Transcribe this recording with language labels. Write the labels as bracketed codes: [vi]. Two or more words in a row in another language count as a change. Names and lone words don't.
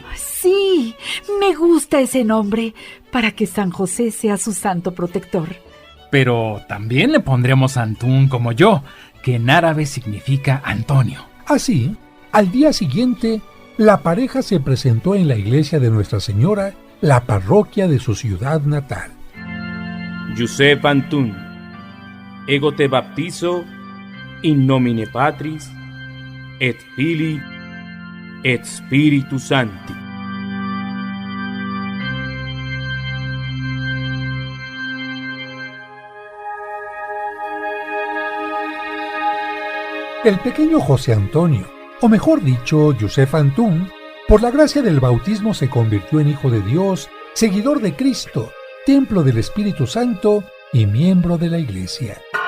[es] Sí, me gusta ese nombre, para que San José sea su santo protector. Pero también le pondremos Antún como yo, que en árabe significa Antonio. Así, al día siguiente, la pareja se presentó en la iglesia de Nuestra Señora, la parroquia de su ciudad natal. [la] Yusef Antún, ego te baptizo in nomine Patris, et Filii, et Spiritus Sancti. [es] El pequeño José Antonio, o mejor dicho, Yusef Antún, por la gracia del bautismo se convirtió en hijo de Dios, seguidor de Cristo, templo del Espíritu Santo y miembro de la Iglesia.